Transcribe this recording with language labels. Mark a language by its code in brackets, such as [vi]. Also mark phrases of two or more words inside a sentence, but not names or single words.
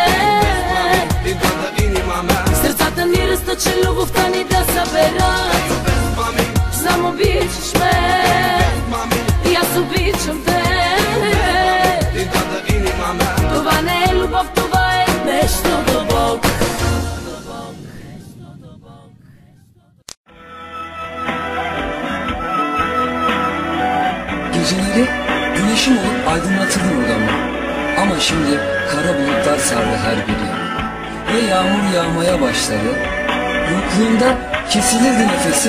[bg] Сърцата ни разтъче, любовта ни да събера. Знам обичаш ме, и аз обичам те. Това не е любов, това е нещо дълбоко. [tr] Geceleri güneşim olup aydınlatırdın odamı. Ama şimdi kara bulutlar sardı her bir yanı. Ve yağmur yağmaya başladı. Yokluğunda kesilirdi nefesim.